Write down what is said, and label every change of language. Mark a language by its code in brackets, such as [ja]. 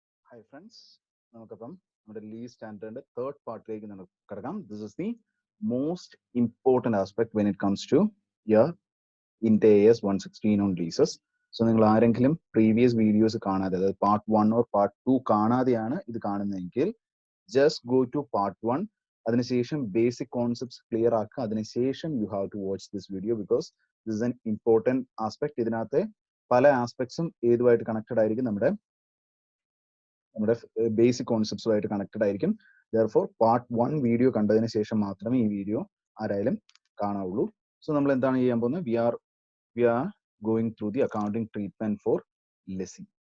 [ml] Hi friends, നമുക്കപ്പം നമ്മുടെ lease standardന്റെ third പാർട്ടിലേക്ക് നമുക്ക് കടക്കാം. [en] This is the most important aspect when it comes to your Ind AS 116 on leases. [ml] So നിങ്ങൾ ആരെങ്കിലും previous videos കാണാതെ, അതായത് part 1 or part 2 കാണാതെയാണ് ഇത് കാണുന്നതെങ്കിൽ [en] just go to part 1. [ml] അതിനുശേഷം basic concepts clear ആക്കുക. അതിനുശേഷം [en] you have to watch this video because this is an important aspect. [ml] ഇതിനകത്തെ പല ആസ്പെക്ട്സും ഏതുമായിട്ട് കണക്റ്റഡ് ആയിരിക്കും, നമ്മുടെ ബേസിക് കോൺസെപ്റ്റ്സുമായിട്ട് കണക്റ്റഡ് ആയിരിക്കും. ദെയർഫോർ പാർട്ട് 1 വീഡിയോ കണ്ടതിന് ശേഷം മാത്രമേ ഈ വീഡിയോ ആരായാലും കാണാവുള്ളൂ. [en] so [ml] നമ്മൾ എന്താണ് ചെയ്യാൻ പോകുന്നത്? [en] We are going through the accounting treatment for lessee.